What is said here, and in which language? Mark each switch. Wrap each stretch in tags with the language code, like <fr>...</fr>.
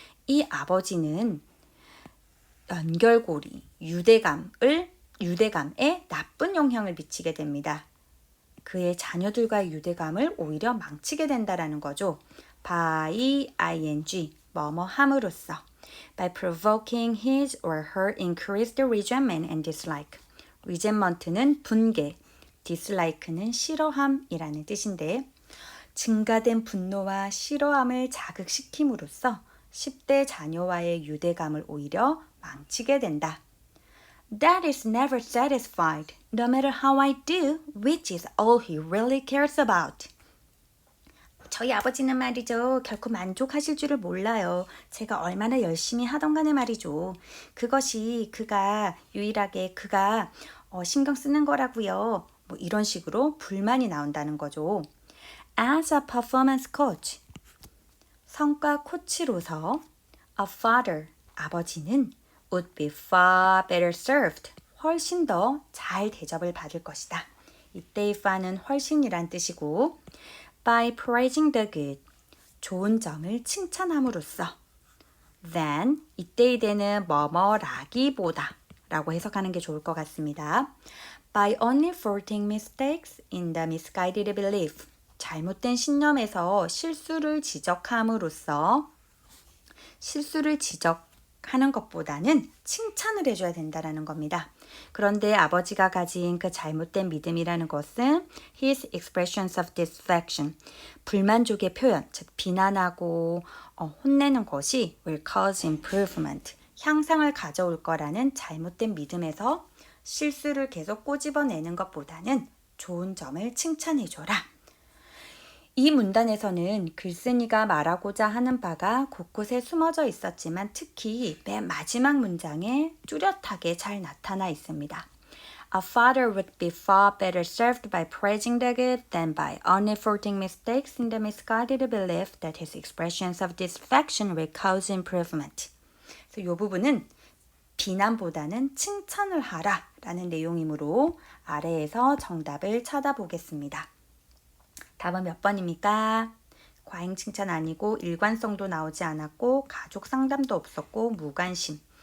<ko>이 아버지는 연결고리, 유대감에 나쁜 영향을 미치게 됩니다. 그의 자녀들과의 유대감을 오히려 망치게 된다라는 거죠. by ing, 뭐뭐 함으로써.</ko> <en>by provoking his or her increased resentment and dislike.</en> <ko>resentment는 분개, dislike는 싫어함이라는 뜻인데 증가된 분노와 싫어함을 자극시킴으로써 10대 자녀와의 유대감을 오히려 망치게 된다.</ko> <en>Dad is never satisfied, no matter how I do, which is all he really cares about.</en> <ko>저희 아버지는 말이죠. 결코 만족하실 줄을 몰라요. 제가 얼마나 열심히 하던 간에 말이죠. 그것이 유일하게 그가 신경 쓰는 거라고요. 뭐 이런 식으로 불만이 나온다는 거죠.</ko> <en>As a performance coach,</en> <ko>성과 코치로서</ko> <en>a father,</en> <ko>아버지는</ko> <en>would be far better served,</en> <ko>훨씬 더 잘 대접을 받을 것이다. 이때의 far는 훨씬이란 뜻이고</ko> <en>by praising the good,</en> <ko>좋은 점을 칭찬함으로써 than, 이때의 the는 뭐뭐라기보다 라고 해석하는 게 좋을 것 같습니다.</ko> <en>by only faulting mistakes in the misguided belief,</en> <ko>잘못된 신념에서 실수를 지적함으로써 실수를 지적하는 것보다는 칭찬을 해줘야 된다는 겁니다. 그런데 아버지가 가진 그 잘못된 믿음이라는 것은</ko> <en>his expressions of disaffection,</en> <ko>불만족의 표현, 즉 비난하고 혼내는 것이</ko> <en>will cause improvement,</en> <ko>향상을 가져올 거라는 잘못된 믿음에서 실수를 계속 꼬집어내는 것보다는 좋은 점을 칭찬해줘라. 이 문단에서는 글쓴이가 말하고자 하는 바가 곳곳에 숨어져 있었지만 특히 맨 마지막 문장에 뚜렷하게 잘 나타나 있습니다.</ko> <en>A father would be far better served by praising the good than by only faulting mistakes in the misguided belief that his expressions of disaffection will cause improvement.</en> <ko>그래서 이 부분은 비난보다는 칭찬을 하라 라는 내용이므로 아래에서 정답을 찾아보겠습니다. 답은 몇 번입니까? 과잉 칭찬 아니고 일관성도 나오지 않았고 가족 상담도 없었고 무관심.</ko>